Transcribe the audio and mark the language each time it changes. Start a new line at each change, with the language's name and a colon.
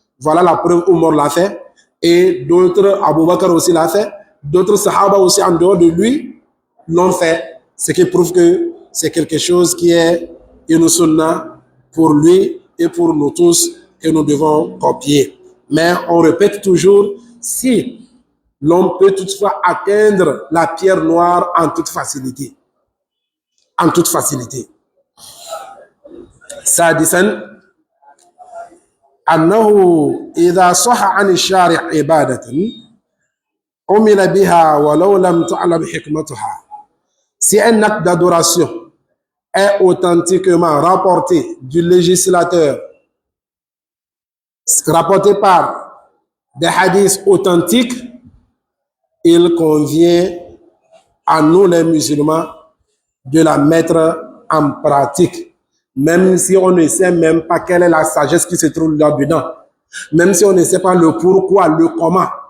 French: Voilà la preuve où Omar l'a fait, et d'autres, Abu Bakr aussi l'a fait, d'autres sahaba aussi en dehors de lui l'ont fait, ce qui prouve que c'est quelque chose qui est une sunna pour lui et pour nous tous que nous devons copier. Mais on répète toujours, si l'on peut toutefois atteindre la pierre noire en toute facilité. En toute facilité.
Arabic: سادسا أنه إذا صح عن الشارع عبادة عمل بها ولو لم تعلم حكمتها.
French: Si un acte d'adoration est authentiquement rapporté du législateur, rapporté par des hadiths authentiques, il convient à nous les musulmans de la mettre en pratique, même si on ne sait même pas quelle est la sagesse qui se trouve là-dedans, même si on ne sait pas le pourquoi, le comment.